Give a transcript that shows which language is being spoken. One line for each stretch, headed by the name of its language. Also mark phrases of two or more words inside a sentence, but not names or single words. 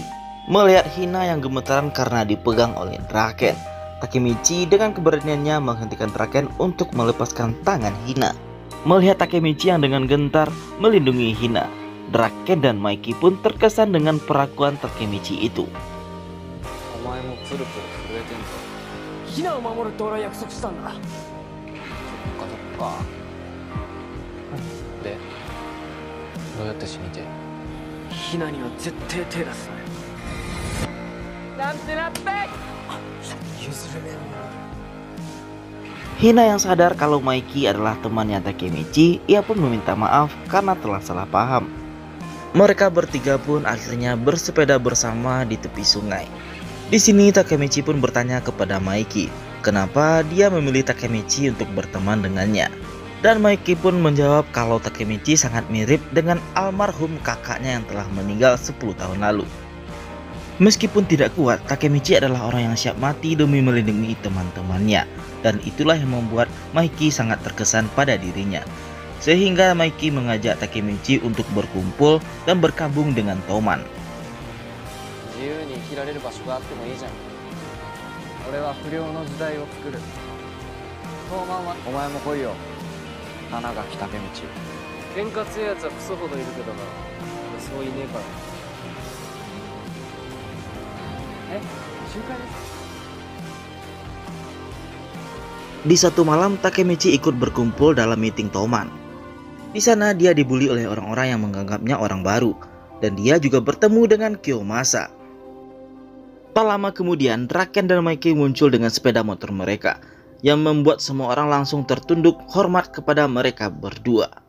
Indonesian: Melihat Hina yang gemetaran karena dipegang oleh Draken, Takemichi dengan keberaniannya menghentikan Draken untuk melepaskan tangan Hina. Melihat Takemichi yang dengan gentar melindungi Hina, Draken dan Maiki pun terkesan dengan perlakuan Takemichi itu.
Japanese: お前もプルプル震えてんぞ。ヒナを守るって俺は約束したんだ。そっか。で、どうやって死にてえ？ヒナには絶対手出すな。なんてなって。譲れねえんだ。
Indonesian: Hina yang sadar kalau Maiki adalah temannya Takemichi, ia pun meminta maaf karena telah salah paham. Mereka bertiga pun akhirnya bersepeda bersama di tepi sungai. Di sini Takemichi pun bertanya kepada Maiki, kenapa dia memilih Takemichi untuk berteman dengannya. Dan Maiki pun menjawab kalau Takemichi sangat mirip dengan almarhum kakaknya yang telah meninggal 10 tahun lalu. Meskipun tidak kuat, Takemichi adalah orang yang siap mati demi melindungi teman-temannya. Dan itulah yang membuat Maiki sangat terkesan pada dirinya. Sehingga Maiki mengajak Takemichi untuk berkumpul dan berkabung dengan Toman.
Japanese: 自由に生きられる場所があってもいいじゃん。俺は不良の時代を作る。トーマンはお前も来いよ。花垣武道。喧嘩強いやつはクソほどいるけどな。俺そういねえから。え、集会ですか？
Indonesian: Di satu malam, Takemichi ikut berkumpul dalam meeting Toman. Di sana dia dibully oleh orang-orang yang menganggapnya orang baru, dan dia juga bertemu dengan Kiyomasa. Tak lama kemudian, Draken dan Maiki muncul dengan sepeda motor mereka, yang membuat semua orang langsung tertunduk hormat kepada mereka berdua.